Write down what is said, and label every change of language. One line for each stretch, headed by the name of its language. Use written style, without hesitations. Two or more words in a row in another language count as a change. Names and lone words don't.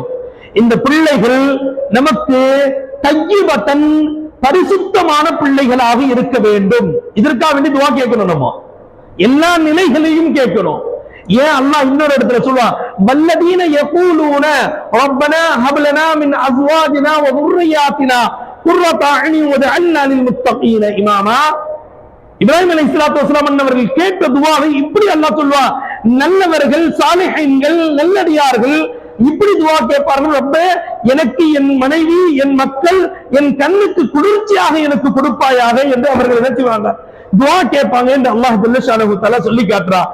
Tamil: இந்த பிள்ளைகள் நமக்கு தய்யிபத்தன், பரிசுத்தமான பிள்ளைகளாக இருக்க வேண்டும். இதற்காக வேண்டி துஆ கேட்கணும். நம்ம எல்லா நிலைகளையும் கேட்கணும். ஏன் அல்லாஹ் இன்னொரு இடத்துல சொல்லுவான்,
Arabic: والذين يقولون ربنا هب لنا من أزواجنا و ذُرِّيَّاتِنَا قُرَّةَ أَعْيُنٍ وَاجْعَلْنَا لِلْمُتَّقِينَ
Tamil: இமாமா. இப்ராஹிம்
Arabic: عليه الصلاة والسلام
Tamil: அவர்கள் கேட்ட துஆவை இப்படி அல்லாஹ் சொல்வான், நல்லவர்கள் சாலிஹீன்கள் நல்லடியார்கள் இப்படி துஆ கேட்பார்கள், ரப்பே எனக்கு என் மனைவி என் மக்கள் என் கண்ணுக்கு குளிர்ச்சியாக எனக்கு கொடுப்பாயாக என்று அவர்கள் நினைச்சுவாங்க, துஆ கேட்பாங்க என்று
Arabic: الله جل شأنه تعالى
Tamil: சொல்லி காட்டுறான்.